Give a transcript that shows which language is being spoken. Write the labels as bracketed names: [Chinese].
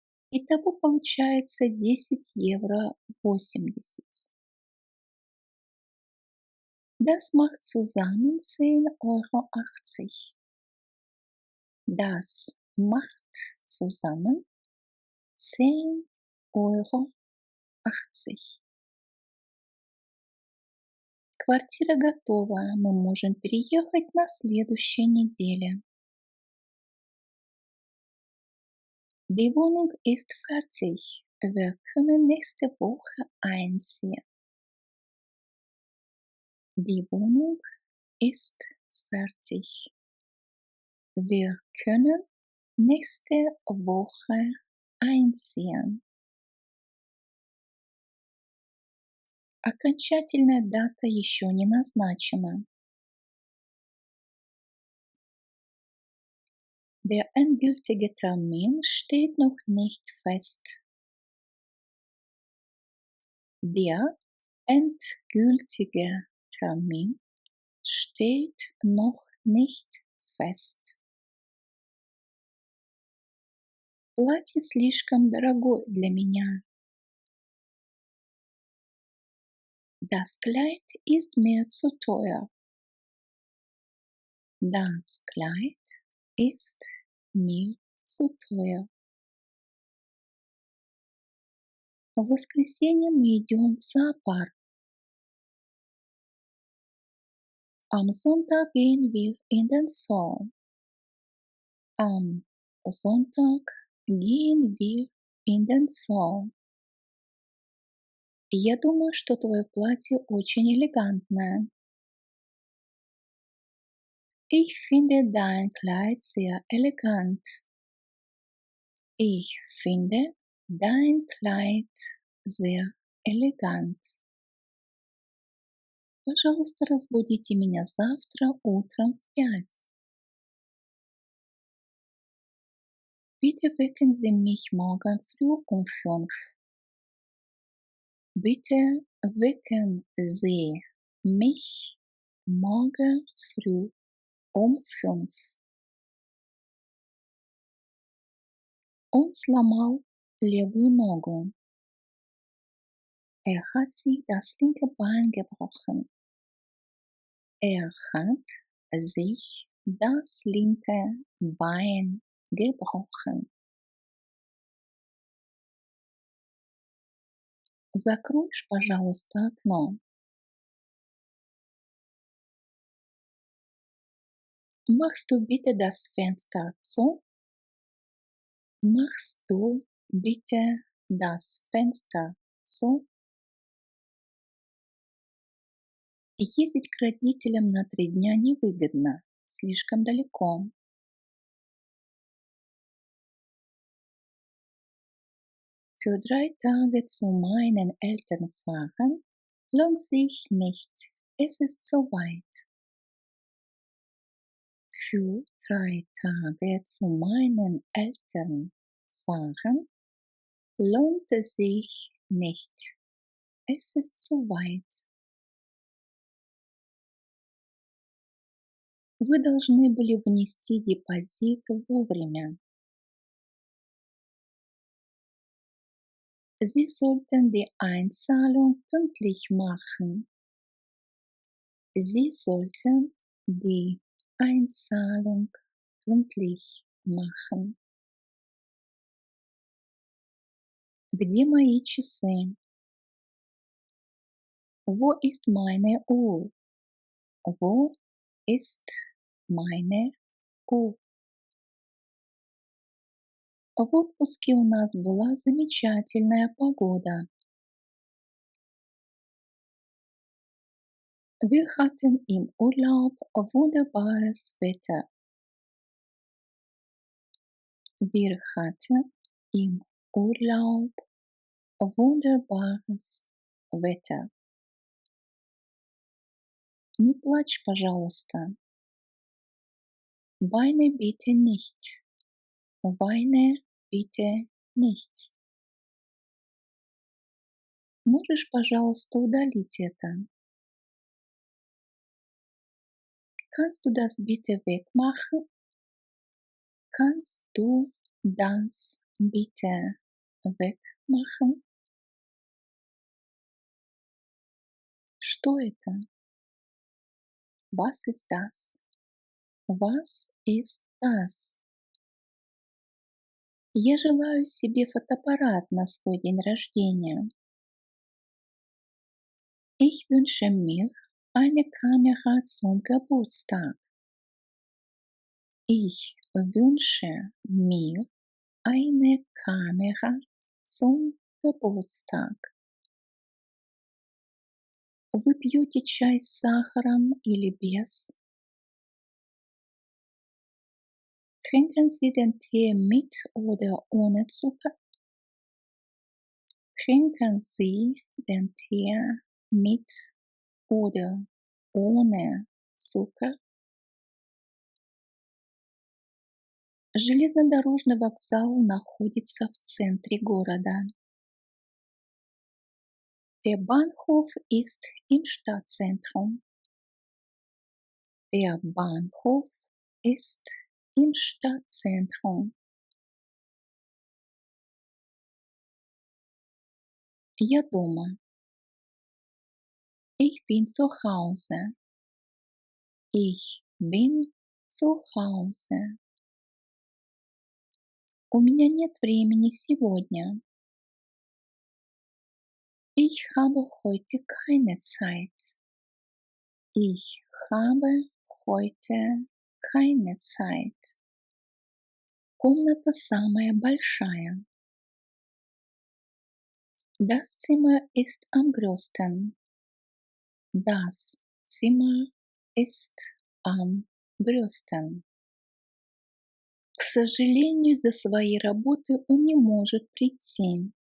[Russian] Итого получается 10 евро 80. [German] Das macht zusammen 10,80 Euro. Das macht zusammen 10,80 Euro. [Russian] Квартира готова, мы можем переехать на следующей неделе. [German] Die Wohnung ist fertig. Wir können nächste Woche einziehen. Die Wohnung ist fertig. Wir können nächste Woche einziehen. [Russian] Окончательная дата еще не назначена. [German] Der endgültige Termin steht noch nicht fest. Der endgültige Termin steht noch nicht fest. [Russian] Платье слишком дорогое для меня. [German] Das Kleid ist mir zu teuer. Das Kleid ist mir zu teuer. [Russian] В воскресенье мы идем в зоопарк. [German] Am Sonntag gehen wir in den Zoo. Am Sonntag gehen wir in den Zoo. [Russian] Я думаю, что твое платье очень элегантное. [German] Ich finde dein Kleid sehr elegant. Ich finde dein Kleid sehr elegant. [Russian] Пожалуйста, разбудите меня завтра утром в 5. [German] Bitte wecken Sie mich morgen früh um 5. Bitte wecken Sie mich morgen früh um 5. [Russian] Он сломал левую ногу. [German] Hat sich das linke Bein gebrochen. Hat sich das linke Bein gebrochen. [Russian] Закроешь, пожалуйста, окно. [German] Machst du bitte das Fenster zu? Machst du bitte das Fenster zu? [Russian] Ездить к родителям на 3 дня невыгодно, слишком далеко. [German] Für 3 Tage zu meinen Eltern fahren lohnt sich nicht. Es ist so weit. Für 3 Tage zu meinen Eltern fahren lohnt es sich nicht. Es ist zu weit. [Russian] Вы должны были внести депозит вовремя. [German] Sie sollten die Einzahlung pünktlich machen. Sie sollten die Einzahlung pünktlich machen. [Russian] Где мои часы? [German] Wo ist meine Uhr? Wo ist meine Uhr? [Russian] В отпуске у нас была замечательная погода. [German] Wir hatten im Urlaub wunderbares Wetter. Wir hatten im Urlaub wunderbares Wetter. [Russian] Не плачь, пожалуйста. [German] Weine bitte nicht. Weine bitte nicht. [Russian] Можешь, пожалуйста, удалить это? [German] Kannst du das bitte wegmachen? Kannst du das bitte wegmachen? [Russian] Что это? [German] Was ist das? Was ist das? [Russian] Я желаю себе фотоаппарат на свой день рождения. [German] Ich wünsche mir eine Kamera zum Geburtstag. Ich wünsche mir eine Kamera zum Geburtstag. [Russian] Вы пьете чай с сахаром или без? [German] Trinken Sie den Tee mit oder ohne Zucker? Trinken Sie den Tee mit oder ohne Zucker? [Russian] Железнодорожный вокзал находится в центре города. [German] Der Bahnhof ist im Stadtzentrum. Der Bahnhof ist im Stadtzentrum. [Russian] Я дома. [German] Ich bin zu Hause. Ich bin zu Hause. [Russian] У меня нет времени сегодня. [German] Ich habe heute keine Zeit. Ich habe heute keine Zeit. [Russian] Комната самая большая. [German] Das Zimmer ist am größten. Das Zimmer ist am größten. [Russian] К сожалению, из-за своей работы он не может прийти.